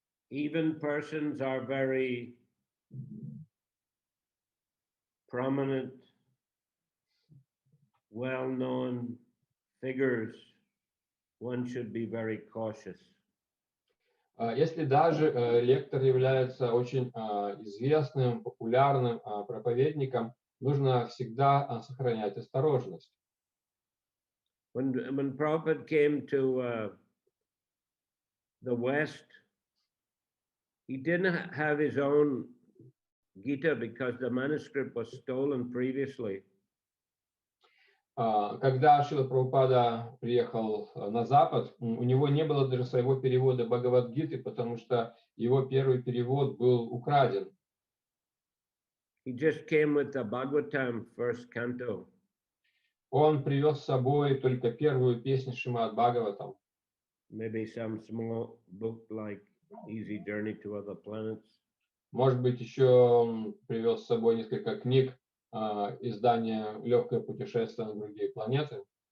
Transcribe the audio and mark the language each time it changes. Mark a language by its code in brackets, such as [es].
[en] Even persons are very prominent, well-known figures. One should be very cautious. [ru] Если даже лектор является очень известным, популярным проповедником, нужно всегда сохранять осторожность. [en] When Prabhupada came to the West, he didn't have his own Gita because the manuscript was stolen previously. [ru] Когда Шрила Прабхупада приехал на Запад, у него не было даже своего перевода Бхагават-гиты, потому что его первый перевод был украден. [en] He just came with the Bhagavatam first canto. [ru] Он привез с собой только первую песню Шримад Бхагаватам. [en] Maybe some small book like Easy Journey to Other Planets. [ru] Может быть, еще он привез с собой несколько книг, издание «Легкое путешествие на другие планеты».